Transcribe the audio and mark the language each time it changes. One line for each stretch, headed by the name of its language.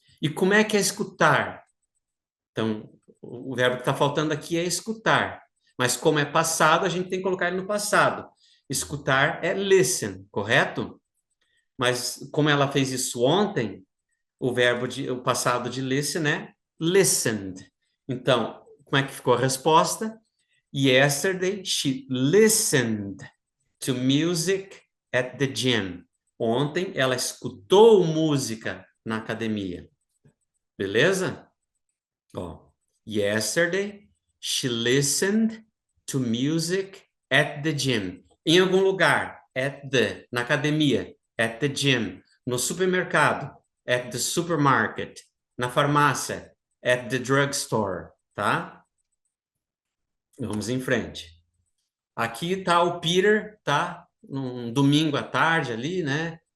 Portuguese: E como é que é escutar? Então, o verbo que está faltando aqui é escutar. Mas como é passado, a gente tem que colocar ele no passado. Escutar é listen, correto? Mas como ela fez isso ontem, o passado de listen é listened. Então, como é que ficou a resposta?
English: Yesterday she listened to music at the gym.
Portuguese: Ontem ela escutou música na academia. Beleza? Ó,
English: yesterday she listened to music at the gym.
Portuguese: Em algum lugar, na academia,
English: at the gym.
Portuguese: No supermercado,
English: at the supermarket.
Portuguese: Na farmácia,
English: at the drugstore,
Portuguese: tá? Vamos em frente. Aqui tá o Peter, tá? Num domingo à tarde ali, né?